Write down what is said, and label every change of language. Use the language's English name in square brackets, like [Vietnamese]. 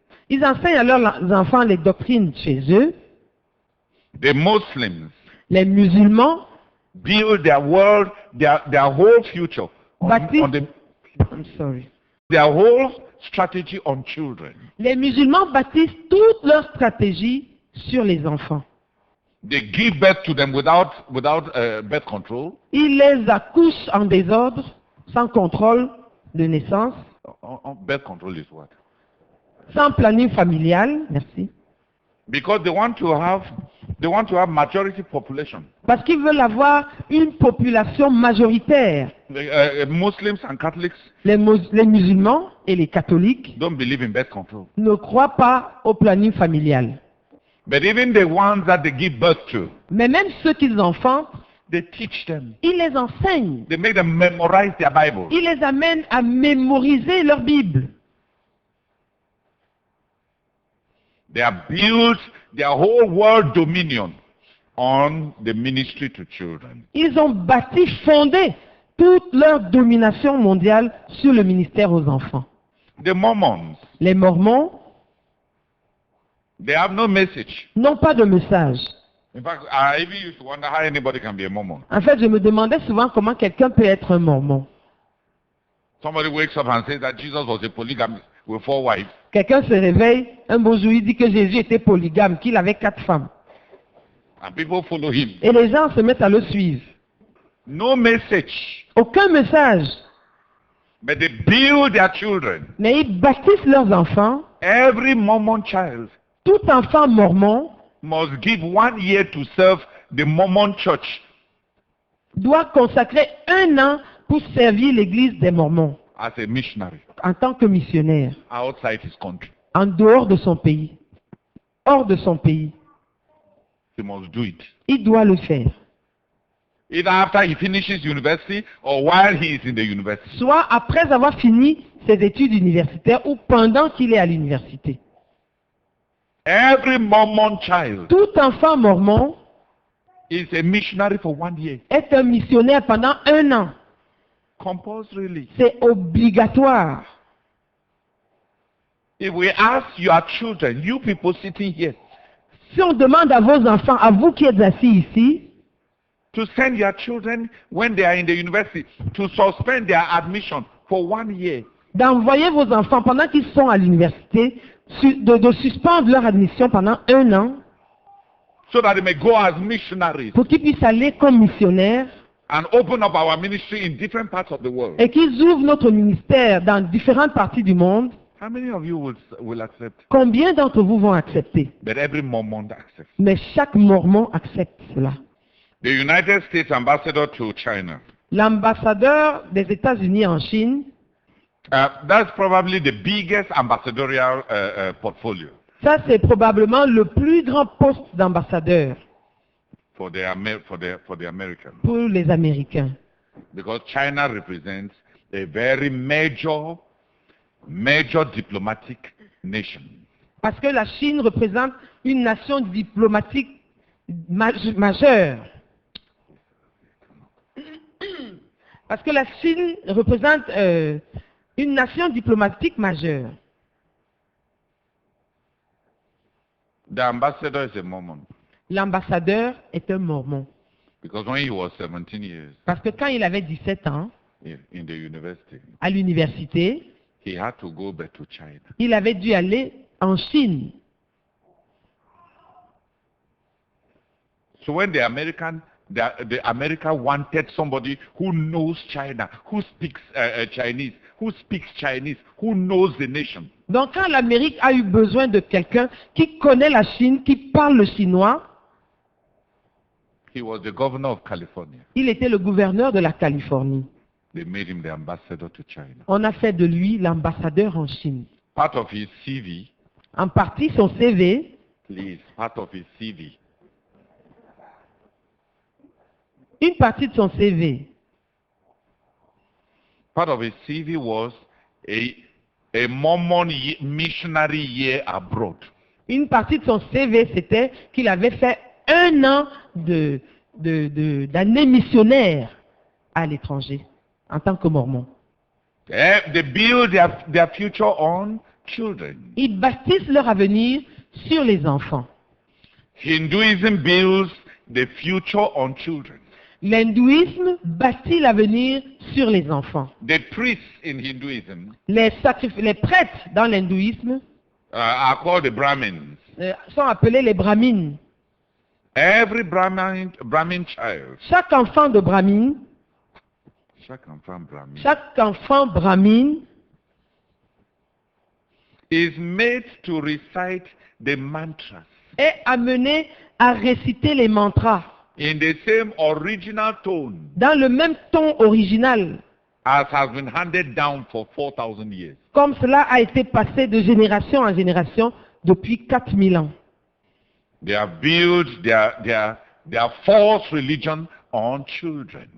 [French] Ils enseignent à leurs enfants les doctrines chez eux. [English] The Muslims [French] Les musulmans [English] build their world, their whole future on the, their whole strategy on children. [French] Les musulmans bâtissent toute leur stratégie sur les enfants. [English] They give birth to them without birth control. [French] Ils les accouchent en désordre, sans contrôle de naissance, [English] Birth control is what? [French] sans planning familial. Merci. [English] Because they want to have majority population. [French] Parce qu'ils veulent avoir une population majoritaire. [English] Muslims and Catholics [French] Les musulmans et les catholiques [English] don't believe in birth control. [French] ne croient pas au planning familial. [English] But even the ones that they give birth to, [French] Mais même ceux qu'ils enfantent, [English] they teach them. [French] ils les enseignent. [English] They make them memorize their Bible. [French] Ils les amènent à mémoriser leur Bible. [English] They have built their whole world dominion on the ministry to children. [French] Ils ont bâti, fondé toute leur domination mondiale sur le ministère aux enfants. [English] The Mormons, [French] Les Mormons [English] they have no message. [French] n'ont pas de message. [English] In fact, I even used to wonder how anybody can be a Mormon. [French] En fait, je me demandais souvent comment quelqu'un peut être un Mormon. [English] Somebody wakes up and says that Jesus was a polygamist with 4 wives. [French] Quelqu'un se réveille, un beau jour, il dit que Jésus était polygame, qu'il avait 4 femmes. [English] And people follow him. [French] Et les gens se mettent à le suivre. [English] No message. [French] Aucun message. [English] But they build their children. [French] Mais ils bâtissent leurs enfants. [English] Every Mormon child [French] Tout enfant mormon [English] must give 1 year to serve the Mormon church [French] doit consacrer 1 an pour servir l'église des Mormons [English] as a missionary [French] en tant que missionnaire, [English] outside his country. [French] en dehors de son pays, hors de son pays. [English] He must do it. [French] Il doit le faire. [English] Either after he finishes university or while he is in the university. [French] Soit après avoir fini ses études universitaires ou pendant qu'il est à l'université. [English] Every Mormon child [French] Tout enfant mormon [English] is a missionary for 1 year. [French] est un missionnaire pendant 1 an. [English] Compulsorily. [French] C'est obligatoire. [English] If we ask your children, you people sitting here, [French] Si on demande à vos enfants, à vous qui êtes assis ici, [English] to send your children when they are in the university to suspend their admission for 1 year, [French] d'envoyer vos enfants pendant qu'ils sont à l'université, de suspendre leur admission pendant 1 an, [English] so that they may go as missionaries [French] pour qu'ils puissent aller comme missionnaires [English] and open up our ministry in different parts of the world. [French] et qu'ils ouvrent notre ministère dans différentes parties du monde, [English] How many of you will accept? [French] combien d'entre vous vont accepter? [English] But every Mormon accepts. [French] Mais chaque mormon accepte cela. [English] The United States ambassador to China. [French] L'ambassadeur des États-Unis en Chine, [English] That's probably the biggest ambassadorial portfolio [French] ça c'est probablement le plus grand poste d'ambassadeur [English] for the Americans, [French] pour les Américains. [English] because China represents a very major diplomatic nation. [French] Parce que la Chine représente une nation diplomatique majeure. Parce que la Chine représente une nation diplomatique majeure. [English] The ambassador is a Mormon, [French] L'ambassadeur est un mormon. [English] because when he was 17 years [French] Parce que quand il avait 17 ans, [English] in the university, [French] à l'université, [English] he had to go back to China. [French] il avait dû aller en Chine. [English] So when the America wanted somebody who knows China, who speaks Chinese, who knows the nation, [French] Donc quand l'Amérique a eu besoin de quelqu'un qui connaît la Chine, qui parle le chinois, [English] he was the governor of California. [French] il était le gouverneur de la Californie. [English] They made him the ambassador to China. [French] On a fait de lui l'ambassadeur en Chine. [English] Part of his CV, [French] En partie, son CV, [English] please, part of his CV. [French] une partie de son CV, [English] Part of his CV was a Mormon missionary year abroad. [French] une partie de son CV, c'était qu'il avait fait 1 an d'année missionnaire à l'étranger, en tant que mormon. [English] They build their future on children. [French] Ils bâtissent leur avenir sur les enfants. [English] Hinduism builds the future on children. [French] L'hindouisme bâtit l'avenir sur les enfants. [English] The priests in Hinduism [French] Les prêtres dans l'hindouisme [English] are called the Brahmins. [French] sont appelés les brahmines. [English] Every Brahmin child, [French] Chaque enfant de brahmine, chaque enfant brahmine [English] is made to recite the mantras [French] est amené à réciter les mantras [English] in the same original tone [French] dans le même ton original, [English] as has been handed down for 4,000 years. [French] comme cela a été passé de génération en génération depuis 4000 ans. [English] They have built their false religion on children.